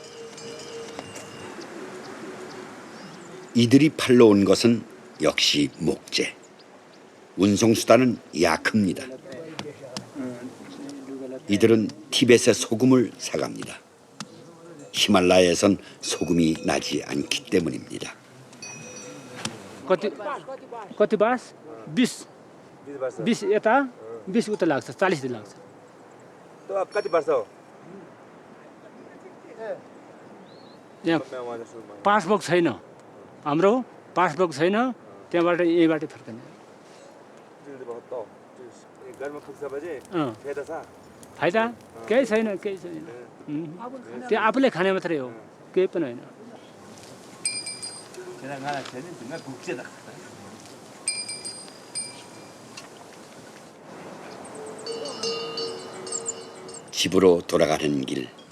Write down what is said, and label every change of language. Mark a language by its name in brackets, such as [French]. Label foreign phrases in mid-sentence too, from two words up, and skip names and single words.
[Korean] 이들이 팔러 온 것은 역시 목재. 운송수단은 야크입니다. 이들은 티벳의 소금을 사갑니다. 히말라야에선 소금이 나지 않기 때문입니다. [Nepali] कति बास 20 20 यता 20 उता लाग्छ 40 दिन लाग्छ तो अब कति वर्ष हो यहाँ पासबुक छैन हाम्रो पासबुक छैन त्यहाँबाट यहीँबाट फर्कने घरमा पुग्छपछि फेदा छ फाइदा केही छैन केही छैन त्यो आफूले खाने मात्रै हो केही पनि होइन [Korean] 집으로 돌아가는 길.